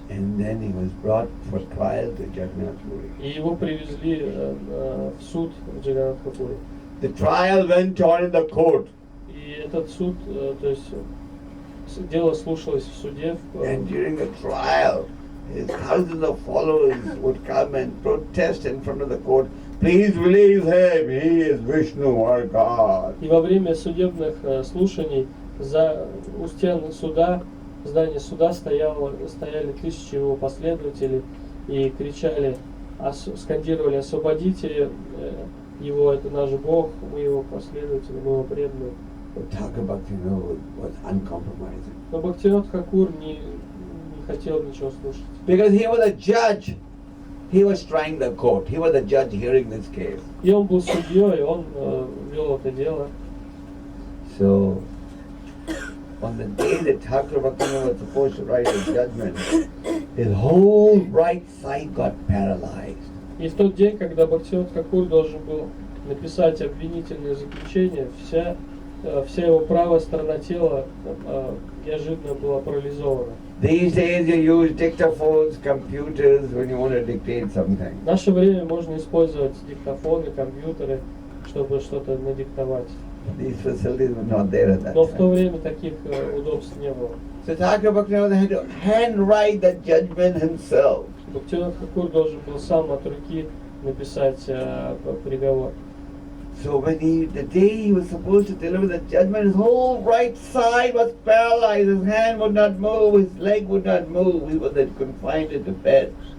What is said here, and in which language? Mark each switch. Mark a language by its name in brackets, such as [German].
[English] And then he was brought for trial to Jagannath Puri. [Russian] И его привезли в суд в Джаганнатха-Пури. [English] The trial went on in the court. [Russian] И этот суд, то есть дело слушалось в суде. [English] And during the trial, his thousands of followers would come and protest in front of the court. Please release him. He is Vishnu, our God. [Russian] И во время судебных слушаний у стен суда, в здании суда стояли тысячи его последователей и кричали, скандировали, освободите его, это наш Бог, мы его последователи, мы его преданные. [English] But Thakur Bhaktivinoda was uncompromising. [Russian] Но Бхактивинод Тхакур не хотел ничего слушать. [English] Because he was a judge. He was trying the court. He was the judge hearing this case. [Russian] И он был судьей, он вел это дело. [English] So, on the day that Thakur Bhaktivinoda was supposed to write a judgment, his whole right side got paralyzed. [Russian] И в тот день, когда Бхактивинода Тхакур должен был написать обвинительное заключение, вся его правая сторона тела неожиданно была парализована. [English] These days you use dictaphones, computers when you want to dictate something. [Russian] В наше время можно использовать диктофоны, компьютеры, чтобы что-то надиктовать. [English] These facilities were not there at that [Russian] Но в то [English] time. [Russian] время таких удобств не было. [English] So Thakur Bhaktivinoda had to handwrite the judgment himself. [Russian] Бхактивинода Тхакур должен был сам от руки написать приговор. [English] So when the day he was supposed to deliver the judgment, his whole right side was paralyzed. His hand would not move, his leg would not move. He was confined in the bed.